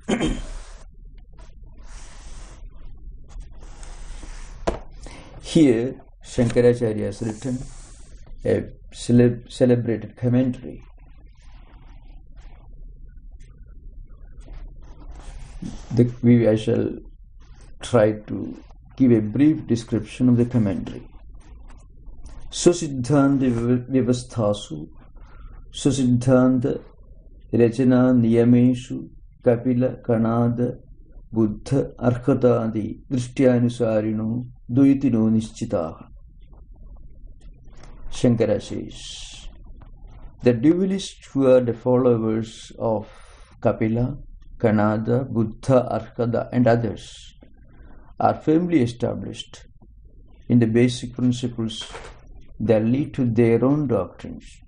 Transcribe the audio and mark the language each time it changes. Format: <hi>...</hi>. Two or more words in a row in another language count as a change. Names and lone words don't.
<en>Here, Shankaracharya has written a celebrated commentary. I shall try to give a brief description of the commentary.</en> <sa>Susiddhanta Vivasthasu, Susiddhanta Rachana Niyameshu, Kapila Kanada Buddha Arhatadi Drishyanusarino Duitino Nischitaha.</sa> <en>Shankara says, the dualists who are the followers of Kapila, Kanada, Buddha, Arkada, and others are firmly established in the basic principles that lead to their own doctrines.</en>